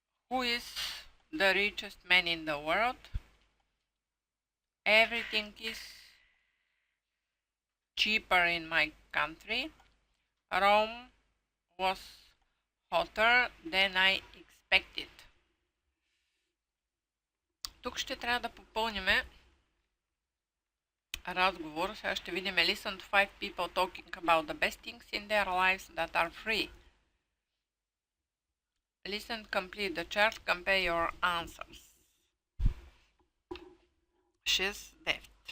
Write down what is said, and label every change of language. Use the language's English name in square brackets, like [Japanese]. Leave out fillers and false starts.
[English] Who is the richest man in the world? Everything is cheaper in my country. Rome was hotter than I expected. [Bulgarian] Тук ще трябва да попълниме разговор. Сега ще видим [English] listen to 5 people talking about the best things in their lives that are free. Listen, complete the chart, compare your answers. 6-9.